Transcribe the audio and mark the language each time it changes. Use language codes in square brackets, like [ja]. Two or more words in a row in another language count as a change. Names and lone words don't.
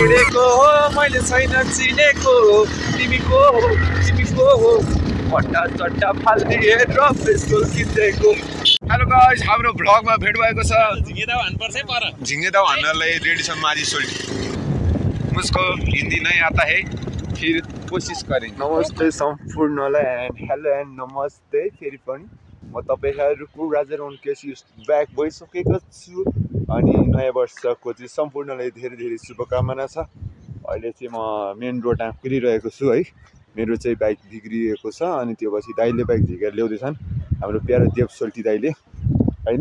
[ne] कसको हो मैले छैन चिनेको तिमीको हो पट्टा चट्टा फाल्दिए र पेस्टल किन्देको। [en] hello guys, [ne] हाम्रो भ्लगमा भेट भएको छ। झिङ्गेदाउ हान्नुपर्छ है पर। झिङ्गेदाउ हान्नलाई रेडी छ मारी सोल्टी। [hi] मुझको हिन्दी नहीं आता है, फिर कोशिश करें। [ne] नमस्ते सम्पूर्णलाई [en] and hello and [ne] नमस्ते। फेरि पनि म तपाईहरुको राजा रोहन केसी ब्याक भइसकेको छु अनि नयाँ वर्षको चाहिँ सम्पूर्णलाई धेरै धेरै शुभकामना छ। अहिले चाहिँ म मेन रोडमा कुरिरहेको छु है। मेरो चाहिँ बाइक बिग्रिएको छ अनि त्यो पछि दाइले बाइक झिकेर ल्याउँदैछन् हाम्रो प्यारो देव सोल्टी दाइले हैन।